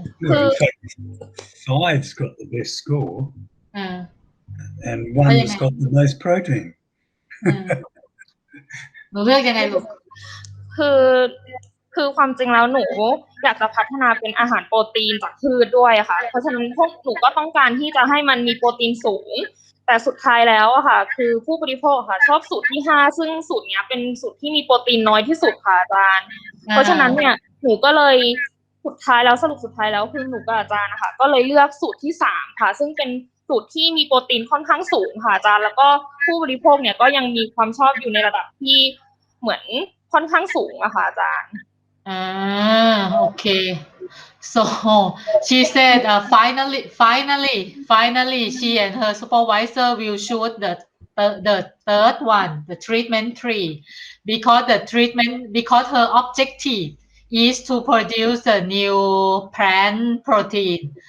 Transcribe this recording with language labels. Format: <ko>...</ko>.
<en>Well, in fact, 5's got the best score and 1's got the most protein.</en> <th>หนูเลือกยังไงลูก คือความจริงแล้วหนูอยากจะพัฒนาเป็นอาหารโปรตีนจากพืชด้วยค่ะเพราะฉะนั้นพวกหนูก็ต้องการที่จะให้มันมีโปรตีนสูงแต่สุดท้ายแล้วอะค่ะคือผู้บริโภคค่ะชอบสูตรที่5ซึ่งสูตรเนี้ยเป็นสูตรที่มีโปรตีนน้อยที่สุดค่ะอาจารย์เพราะฉะนั้นเนี่ยหนูก็เลย สรุปสุดท้ายแล้วคือหนูกับอาจารย์นะคะก็เลยเลือกสูตรที่3ค่ะซึ่งเป็นสูตรที่มีโปรตีนค่อนข้างสูงค่ะอาจารย์แล้วก็ผู้บริโภคเนี่ยก็ยังมีความชอบอยู่ในระดับที่เหมือนค่อนข้างสูงอะค่ะอาจารย์</th> <en>Okay. So she said finally she and her supervisor will shoot the third one, the treatment 3, because her objective is to produce a new plant protein.</en>